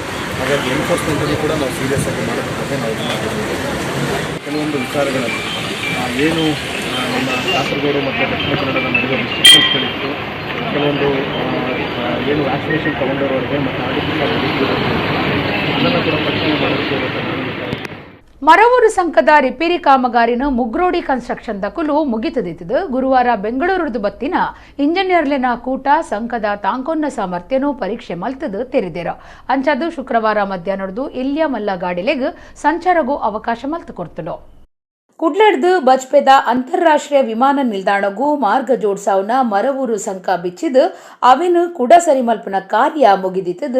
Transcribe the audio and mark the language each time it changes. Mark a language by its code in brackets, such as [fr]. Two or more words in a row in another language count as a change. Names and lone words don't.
[kn] ಹಾಗಾಗಿ ಎನ್ಫೋರ್ಸ್ಮೆಂಟಲ್ಲಿ ಕೂಡ ನಾವು ಸೀರಿಯಸ್ ಆಗಿ ಮಾಡಬೇಕಾದ್ರೆ ನಾವು ಕೆಲವೊಂದು ವಿಚಾರಗಳಲ್ಲಿ ಏನು ನಮ್ಮ ಕಾಸರಗೋಡು ಮತ್ತು ದಕ್ಷಿಣ ಕನ್ನಡದ ನಡುವೆ ಡಿಸ್ಟೆನ್ಸ್ಗಳಿತ್ತು, ಕೆಲವೊಂದು ಏನು ವ್ಯಾಕ್ಸಿನೇಷನ್ ತಗೊಂಡವರಿಗೆ ಮತ್ತು ಆರ್ಟಿಫಿಷಿಯಲ್ ಅದನ್ನು ಕೂಡ ಪರಿಶೀಲನೆ ಮಾಡೋದಕ್ಕೆ [tcy] ಮರವೂರು ಸಂಕದ ರಿಪೇರಿ ಕಾಮಗಾರಿನ ಮುಗ್ರೋಡಿ ಕನ್ಸ್ಟ್ರಕ್ಷನ್ ದಕುಲು ಮುಗಿತದಿತ್ತು. ಗುರುವಾರ ಬೆಂಗಳೂರು ಬತ್ತಿನ ಇಂಜಿನಿಯರ್ಲೆನ ಕೂಟ ಸಂಕದ ತಾಂಕೊನ್ನ ಸಾಮರ್ಥ್ಯನೂ ಪರೀಕ್ಷೆ ಮಲ್ತದು ತೆರೆದೇರ. ಅಂಚದು ಶುಕ್ರವಾರ ಮಧ್ಯಾಹ್ನದ್ದು ಎಲ್ಯಮಲ್ಲ ಗಾಡಿಲೆಗ್ ಸಂಚಾರಗೂ ಅವಕಾಶ ಮಲ್ತು ಕೊಡ್ತಲು. ಕುಡ್ಲಡ್ದು ಬಜ್ಪೆದ ಅಂತಾರಾಷ್ಟ್ರೀಯ ವಿಮಾನ ನಿಲ್ದಾಣಗೂ ಮಾರ್ಗ ಜೋಡ್ಸಾವ್ನ ಮರವೂರು ಸಂಕ ಬಿಚ್ಚಿದು ಅವಿನು ಕುಡ ಸರಿಮಲ್ಪನ ಕಾರ್ಯ ಮುಗಿದಿತ್ತದು.